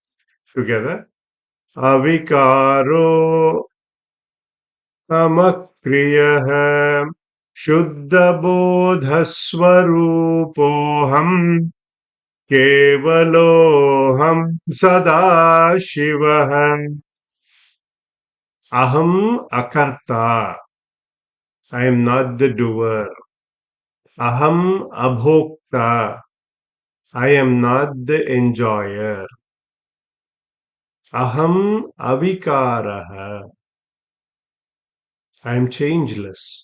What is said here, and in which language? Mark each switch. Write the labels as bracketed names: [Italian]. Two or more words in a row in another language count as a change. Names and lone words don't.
[Sanskrit] Together. Avikaro amakriyaha. Shuddhabodhaswarupoham. Kevaloham sadashivah. Aham akarta. [English] I am not the doer. [Sanskrit] Aham abhokta. [English] I am not the enjoyer. [Sanskrit] Aham avikaraha. [English] I am changeless.